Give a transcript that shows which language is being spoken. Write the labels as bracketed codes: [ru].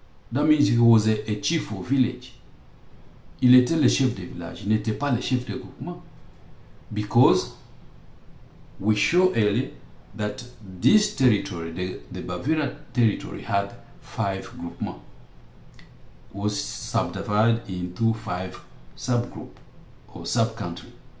[en] That means he was a chief of village. [fr] Il était le chef de village, il n'était pas le chef de groupement. [en] Because we show earlier that this territory, the Bavira territory, had 5 groupements, was subdivided into 5 subgroup or sub-country.